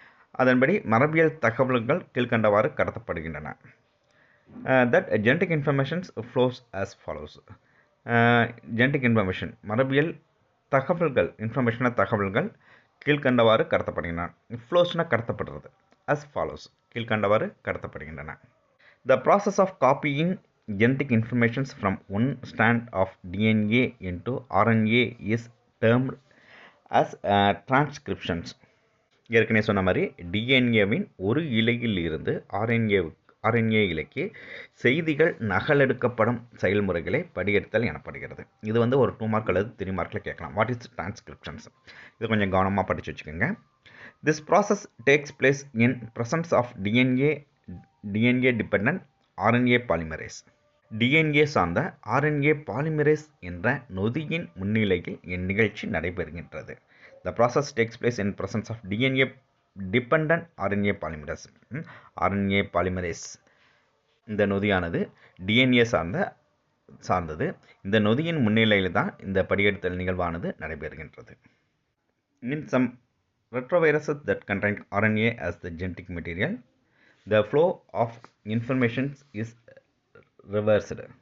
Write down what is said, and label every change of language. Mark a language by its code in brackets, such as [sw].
[ta] அதன்படி மரபியல் தகவல்கள் கீழ்கண்டவாறு கடத்தப்படுகின்றன. [en] That genetic informations flows as follows. [ta] Genetic information மரபியல் தகவல்கள் தகவல்கள் கீழ்கண்டவாறு கடத்தப்படுகின்றன. ஃப்ளோஸ்னா கடத்தப்படுறது. [en] as follows [ta] கீழ்கண்டவாறு கடத்தப்படுகின்றன. [en] The process of copying genetic informations from one strand of DNA into RNA is termed as transcriptions. [ta] ஏற்கனவே சொன்ன மாதிரி டிஎன்ஏவின் ஒரு இலையில் இருந்து ஆர்என்ஏ இலைக்கு செய்திகள் நகலெடுக்கப்படும் செயல்முறைகளை படியெடுத்தல் எனப்படுகிறது. இது வந்து ஒரு 2 மார்க் அல்லது 3 மார்க்கில் கேட்கலாம். [en] What is transcriptions? [ta] இது கொஞ்சம் கவனமாக படித்து வச்சுக்கோங்க. [en] This process takes place in presence of DNA dependent RNA polymerase. [ta] DNA சார்ந்த ஆர்என்ஏ பாலிமரேஸ் என்ற நொதியின் முன்னிலையில் இந்நிகழ்ச்சி நடைபெறுகின்றது. [en] The process takes place in presence of DNA dependent RNA polymerase. [ta] RNA polymerase இந்த நொதியானது டிஎன்ஏ சார்ந்தது. இந்த நொதியின் முன்னிலையில் தான் இந்த படியெடுத்தல் நிகழ்வானது நடைபெறுகின்றது. [en] In some retroviruses that contain RNA as the genetic material, the flow of information is reversed.